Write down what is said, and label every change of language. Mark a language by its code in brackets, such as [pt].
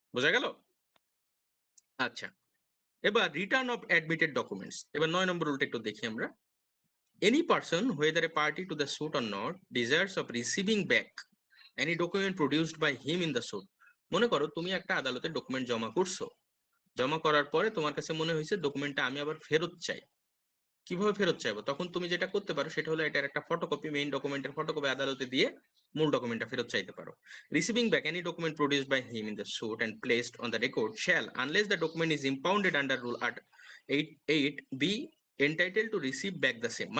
[bn] বোঝা গেল? আচ্ছা, এবার [en] Return of admitted documents. [bn] এবার 9 নম্বর রুলটা একটু দেখি আমরা। [en] Any person whether a party to the suit or not desires of receiving back any document produced by him in the suit. [bn] মনে করো তুমি একটা আদালতে ডকুমেন্ট জমা করছো, জমা করার পরে তোমার কাছে মনে হয়েছে ডকুমেন্টটা আমি আবার ফেরত চাই। কিভাবে ফেরত চাইবো? তখন তুমি যেটা করতে পারো সেটা হলো এটার একটা ফটোকপি, মেইন ডকুমেন্টের ফটোকপি আদালতে দিয়ে মূল ডকুমেন্টটা ফেরত চাইতে পারো। [en] Receiving back any document produced by him in the suit and placed on the record shall unless the document is impounded under rule 8 be entitled to receive back the same.